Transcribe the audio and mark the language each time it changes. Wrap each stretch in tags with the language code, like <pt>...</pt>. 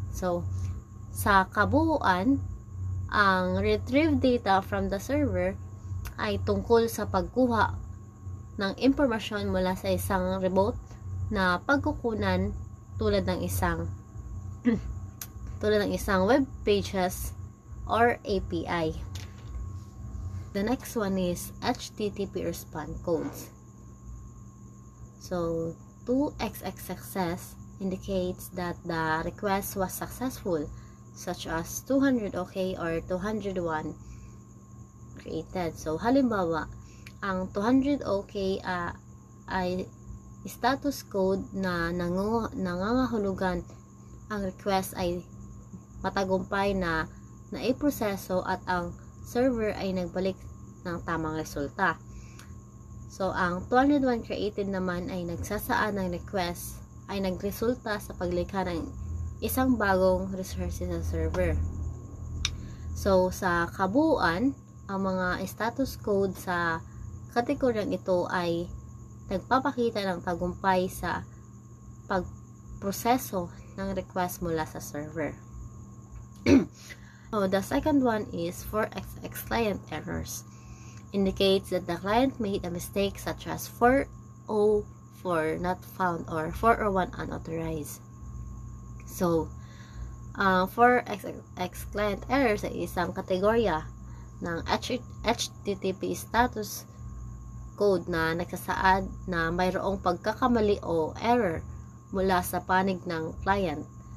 <tl>So, sa kabuuan, ang</tl> <en>retrieve data from the server</en> <tl>ay tungkol sa pagkuha ng impormasyon mula sa isang remote na pagkukunan tulad ng isang web pages or API.</tl> <en>The next one is HTTP response codes. So, 2xx success indicates that the request was successful, such as 200 OK or 201 created.</en> <tl>So, halimbawa, ang 200 OK ay status code na nangangahulugan ang request ay matagumpay na naiproseso at ang server ay nagbalik ng tamang resulta. So, ang 201 created naman ay nagsasaad ng request ay nagresulta sa paglikha ng isang bagong resources sa server. So, sa kabuuan, ang mga status code sa kategoryang ito ay nagpapakita ng tagumpay sa pagproseso ng request mula sa server.</tl> <en>So, the second one is 4xx client errors. Indicates that the client made a mistake such as 404 not found or 401 unauthorized.</en> <tl>So, 4xx client errors ay isang kategorya ng HTTP status code na nagsasaad na mayroong pagkakamali o error mula sa panig ng client.</tl>